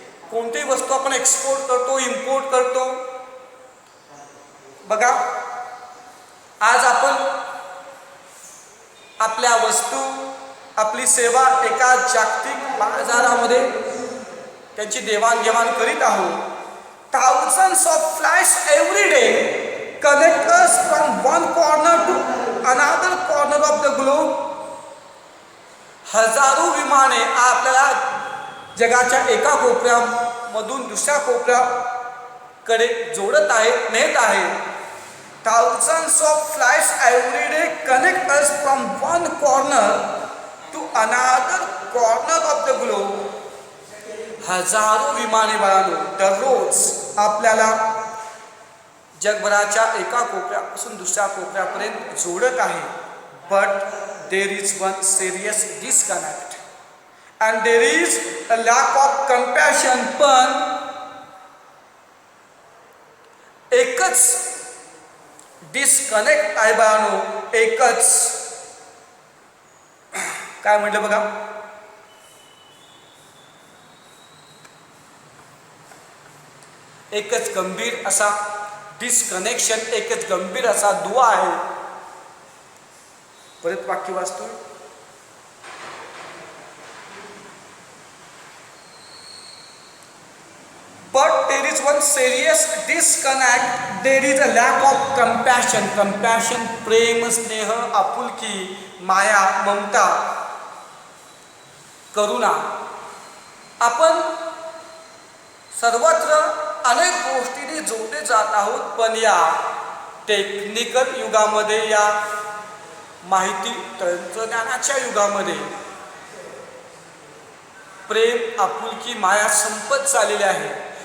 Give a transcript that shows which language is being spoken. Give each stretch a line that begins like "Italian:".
Marathi: कोणतीही वस्तू आपण एक्सपोर्ट करतो, इम्पोर्ट करतो. बघा, आज आपण आपल्या वस्तू, आपली सेवा एका जागतिक बाजारामध्ये त्यांची देवाणघेवाण करीत आहोत.
English: Thousands of flights every day connect us from one corner to another corner of the globe.
Marathi: हजारो विमाने आपल्याला जगाच्या एका कोपऱ्यामधून दुसऱ्या कोपऱ्याकडे जोडत आहेत, नेत आहेत.
English: Thousands of flights every day connect us from one corner to another corner of the globe.
Marathi: हजारो विमाने बाळांनो दररोज आपल्याला जगभराच्या एका कोपऱ्यापासून दुसऱ्या कोपऱ्यापर्यंत जोडत आहे.
English: But there is one serious disconnect and there is a lack of compassion.
Marathi: पण एकच डिस्कनेक्ट आहे बाळांनो, एकच. काय म्हटलं बघा, एकच गंभीर असा डिस्कनेक्शन, एकच गंभीर असा दुवा आहे. परत वाक्य वाचतोय.
English: But there is one serious disconnect. There is a lack of compassion.
Marathi: Compassion, प्रेम, स्नेह, आपुलकी, माया, ममता, करुणा. आपण सर्वत्र अनेक गोष्टींनी जोडले जात आहोत. पण या टेक्निकल युगामध्ये, या माहिती तंत्रज्ञानाच्या युगामध्ये प्रेम, आपुलकी, माया संपत चाललेली आहे.